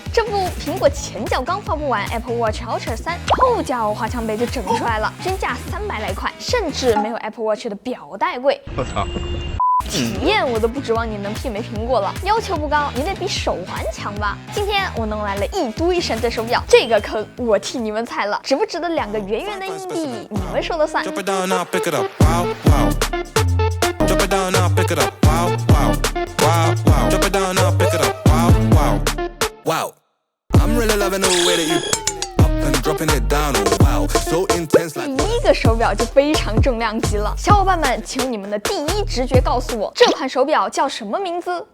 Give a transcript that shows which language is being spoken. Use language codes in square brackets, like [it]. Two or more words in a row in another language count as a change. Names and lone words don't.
[zh] 这不，蘋果前脚刚发布完 Apple Watch Ultra 3，后脚华强北就整出来了，均价300来块，甚至没有 Apple Watch 的表带贵。我操！体验我都不指望你能媲美苹果了，要求不高，也得比手环强吧。今天我弄来了一堆山寨手表，这个坑我替你們踩了，值不值得 2個圓圓的硬幣，你們說了算。第一個手表就非常重量級了，小夥伴們，請用你們的第一直覺告訴我，這款手表叫什麼名字？